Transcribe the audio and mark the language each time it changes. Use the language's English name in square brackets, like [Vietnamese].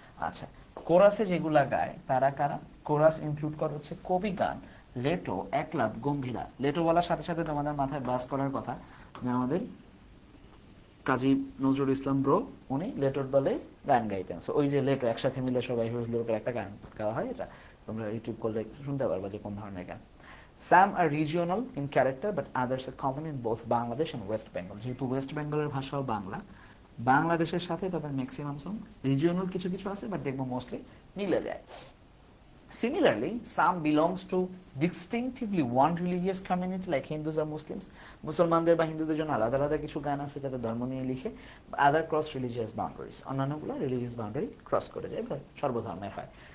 [Bangla] আচ্ছা, কোরাসে যেগুলা গায় তারা কারা? কোরাস ইনক্লুড করে হচ্ছে কবি গান, লেটো, একলাব, গম্ভীরা। লেটো বলার সাথে সাথে তোমাদের মাথায় বাস করার কথা যে আমাদের কাজী নজরুল ইসলাম ব্রো উনি লেটোর দলে গান গাইতেন। সো ওই যে লেটো একসাথে মিলে সবাই হুজুরের একটা গান গাওয়া হয়, এটা তোমরা ইউটিউব করলে শুনতে পারবা যে কোন ধরনের গান। [English] Some are regional in character but others are common in both Bangladesh and West Bengal. [Bangla] যেহেতু ওয়েস্ট বেঙ্গলের ভাষাও বাংলা, বাংলাদেশের সাথে তাদের ম্যাক্সিমাম সং রিজিওনাল কিছু কিছু আছে, বাট দেখবো মোস্টলি মিলে যায়। [English] Similarly, some belongs to distinctively one religious community like Hindus or Muslims. [Bangla] মুসলমানদের বা হিন্দুদের জন্য আলাদা আলাদা কিছু গান আছে যাতে ধর্ম নিয়ে লিখে, [English] other cross religious boundaries, [Bangla] অন্যান্যগুলো religious boundary cross করে যায় বা সর্বধর্মের হয়।